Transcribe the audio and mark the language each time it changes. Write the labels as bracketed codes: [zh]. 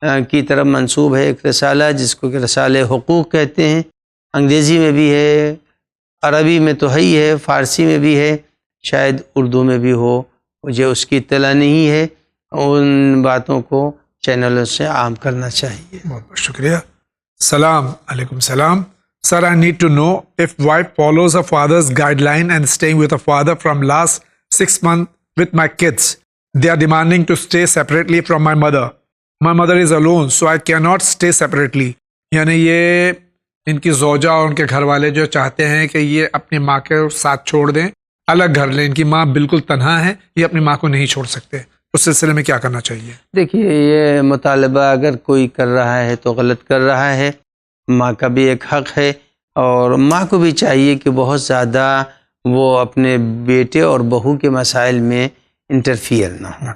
[ur] کی طرف منسوب ہے ایک رسالہ جس کو کہ رسالہ حقوق کہتے ہیں، انگریزی میں بھی ہے، عربی میں تو ہی ہے، فارسی میں بھی ہے، شاید اردو میں بھی ہو، مجھے اس کی اطلاع نہیں ہے۔ ان باتوں کو چینلوں سے عام کرنا چاہیے۔ بہت بہت شکریہ۔ سلام علیکم سلام۔ [en] Sir, I need to know if wife follows her father's guideline and staying with her father from last 6 months with my kids. They are demanding to stay separately from my mother. My mother is alone, so I cannot stay separately. [ur] یعنی یہ ان کی زوجہ اور ان کے گھر والے جو چاہتے ہیں کہ یہ اپنی ماں کے ساتھ چھوڑ دیں، الگ گھر لیں، ان کی ماں بالکل تنہا ہے، یہ اپنی ماں کو نہیں چھوڑ سکتے، اس سلسلے میں کیا کرنا چاہیے؟ دیکھیے یہ مطالبہ اگر کوئی کر رہا ہے تو غلط کر رہا ہے، ماں کا بھی ایک حق ہے، اور ماں کو بھی چاہیے کہ بہت زیادہ وہ اپنے بیٹے اور بہو کے مسائل میں انٹرفیئر نہ